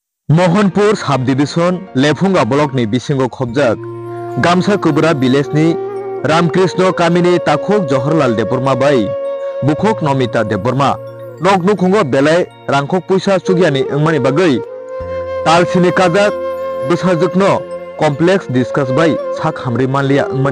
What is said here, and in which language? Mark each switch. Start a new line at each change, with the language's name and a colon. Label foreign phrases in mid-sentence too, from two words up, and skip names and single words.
Kok Borok: मोहनपुर सब डिविजन लेफुंगा ब्लॉक नि बिसिंगो खबजाक गामसा कुबरा विलेज नि रामकृष्ण कामिनी ताखुक जवाहरलाल देबबर्मा बाई बुखक नमिता देबबर्मा नक नुखुंगो बेलाय रांखक पैसा सुगियानि अंगमानि बागै तालसिनि काजाक बसाजुकनो
English: complex discuss
Kok Borok: बाई साक हामरि मानलिया अंगमानि